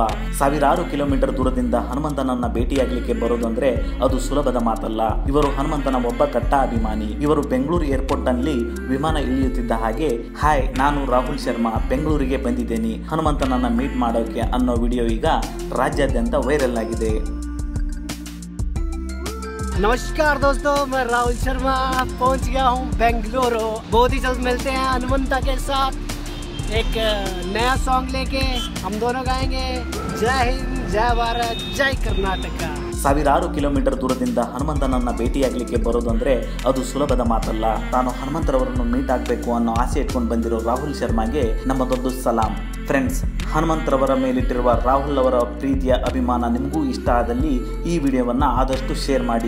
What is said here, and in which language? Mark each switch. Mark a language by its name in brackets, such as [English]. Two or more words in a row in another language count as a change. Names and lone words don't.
[Kannada] ಸಾವಿರಾರು ಕಿಲೋಮೀಟರ್ ದೂರದಿಂದ ಹನುಮಂತನನ್ನ ಭೇಟಿಯಾಗಲಿಕ್ಕೆ ಬರೋದಂದ್ರೆ ಅದು ಸುಲಭದ ಮಾತಲ್ಲ. ಇವರು ಹನುಮಂತನ ಒಬ್ಬ ಕಟ್ಟ ಅಭಿಮಾನಿ. ಇವರು ಬೆಂಗಳೂರು ಏರ್ಪೋರ್ಟ್ ನಲ್ಲಿ ವಿಮಾನ ಇಳಿಯುತ್ತಿದ್ದ ಹಾಗೆ, ಹಾಯ್, ನಾನು ರಾಹುಲ್ ಶರ್ಮಾ ಬೆಂಗಳೂರಿಗೆ ಬಂದಿದ್ದೇನೆ ಹನುಮಂತನನ್ನ ಮೀಟ್ ಮಾಡೋಕೆ ಅನ್ನೋ ವಿಡಿಯೋ ಈಗ ರಾಜ್ಯಾದ್ಯಂತ ವೈರಲ್ ಆಗಿದೆ. [Hindi] नमस्कार दोस्तों, मैं राहुल शर्मा पहुंच गया हूं बेंगलुरु। बहुत ही जल्द मिलते हैं हनुमंता के साथ एक नया सॉन्ग लेके। हम दोनों गाएंगे जय हिंद, जय भारत, जय कर्नाटका। [Kannada] ಸಾವಿರಾರು ಕಿಲೋಮೀಟರ್ ದೂರದಿಂದ ಹನುಮಂತನನ್ನ ಭೇಟಿಯಾಗಲಿಕ್ಕೆ ಬರೋದಂದ್ರೆ ಅದು ಸುಲಭದ ಮಾತಲ್ಲ. ತಾನು ಹನುಮಂತರವರನ್ನು ಮೀಟ್ ಆಗಬೇಕು ಅನ್ನೋ ಆಸೆ ಇಟ್ಕೊಂಡು ಬಂದಿರೋ ರಾಹುಲ್ ಶರ್ಮಾಗೆ ನಮ್ಮದೊಂದು ಸಲಾಂ. ಫ್ರೆಂಡ್ಸ್, ಹನುಮಂತರವರ ಮೇಲಿಟ್ಟಿರುವ ರಾಹುಲ್ ಅವರ ಪ್ರೀತಿಯ ಅಭಿಮಾನ ನಿಮಗೂ ಇಷ್ಟ ಆದಲ್ಲಿ ಈ ವಿಡಿಯೋವನ್ನು ಆದಷ್ಟು ಶೇರ್ ಮಾಡಿ.